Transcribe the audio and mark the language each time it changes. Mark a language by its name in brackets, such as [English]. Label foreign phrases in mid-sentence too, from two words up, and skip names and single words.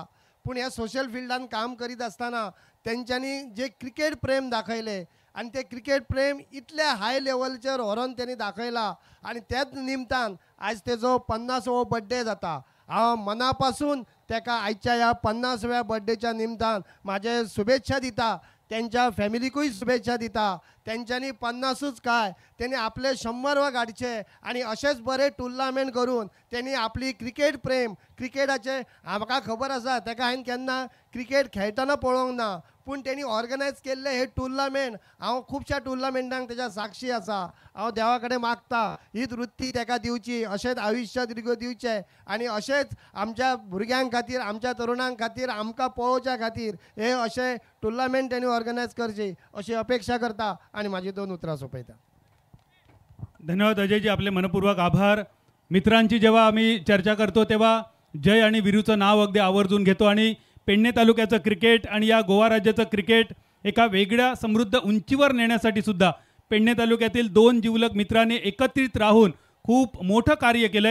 [Konkani] पूण ह्या सोशल फिल्डान काम करीत आसतना तेंच्यांनी जे क्रिकेट प्रेम दाखयले आनी ते क्रिकेट प्रेम इतल्या [English] high levelचेर [Konkani] व्हरोन तेणी दाखयला आनी त्याच निमतान आयज तेजो 50वो बर्थडे जाता. हांव मना पासून तेका आयच्या ह्या 50व्या बर्थडेच्या निमतान म्हाजे शुभेच्छा दिता. त्यांच्या फॅमिलीकूय शुभेच्छा दिता. त्यांच्यानी 50च काय त्यांनी आपले 100 गाडचे आणि असेच बरे टुर्नामेंट करून त्यांनी आपली क्रिकेट प्रेम क्रिकेटाचे म्हाका खबर आसा तेका हांवें केन्ना क्रिकेट खेळटना पळोवंक ना पूण त्यांनी ऑर्गनायज केल्ले हे टुर्नामेंट हांव खुबशा टुर्नामेंटांक तेच्या साक्षी आसा. हांव देवा कडेन मागता हीच वृत्ती तेका दिवची अशेंच आयुश्य दीर्घ दिवचे आणि अशेंच आमच्या भुरग्यां खातीर आमच्या तरुणां खातीर आमकां पळोवच्या खातीर हे अशे टुर्नामेंट त्यांनी ऑर्गनायज करचे अशी अपेक्षा करता आणि माझी 2 उतरां सोंपयता. [Marathi] धन्यवाद अजयजी, आपले मनपूर्वक आभार. मित्रांची जेव्हा आम्ही चर्चा करतो तेव्हा जय आणि वीरूचं नाव अगदी आवर्जून घेतो आणि पेडणे तालुक्याचं क्रिकेट आणि या गोवा राज्याचं क्रिकेट एका वेगळ्या समृद्ध उंचीवर नेण्यासाठी सुद्धा पेडणे तालुक्यातील 2 जिवलग मित्रांनी एकत्रित राहून खूप मोठं कार्य केलंय.